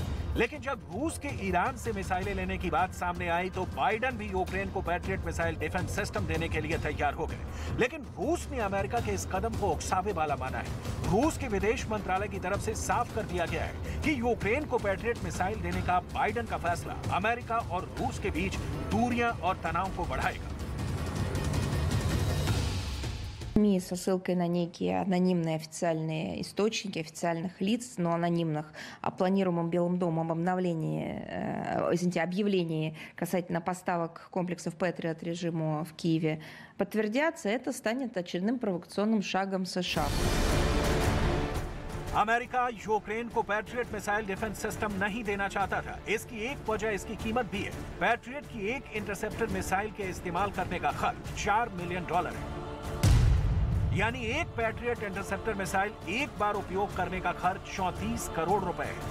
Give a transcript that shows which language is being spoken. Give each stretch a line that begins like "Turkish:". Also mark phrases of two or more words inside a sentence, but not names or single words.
Hindi: लेकिन जब रूस के ईरान से मिसाइलें लेने की बात सामने आई तो बाइडेन भी यूक्रेन को पैट्रियट
English: missile defense system
Hindi: देने के लिए तैयार हो गए। लेकिन रूस ने अमेरिका के इस कदम को उकसावे वाला माना है। रूस के विदेश मंत्रालय की तरफ से साफ कर दिया गया है कि यूक्रेन को पैट्रियट मिसाइल देने का बाइडेन का फैसला अमेरिका और रूस के बीच दूरियां और तनाव को बढ़ाएगा।
Russian: СМИ со ссылкой на некие анонимные официальные источники официальных лиц, но анонимных, о планируемом Белым домом объявлении касательно поставок комплексов Патриот режиму в Киеве подтвердятся, это станет очередным провокационным шагом США.
Hindi: अमेरिका यूक्रेन को पैट्रियट
English: missile defense system
Hindi: नहीं देना चाहता था। इसकी एक वजह इसकी कीमत भी है। पैट्रियट की एक
English: interceptor missile
Hindi: के इस्तेमाल करने का खर्च $4 मिलियन है। यानी एक पैट्रियट
English: interceptor missile
Hindi: एक बार उपयोग करने का खर्च 34 करोड़ रुपए है।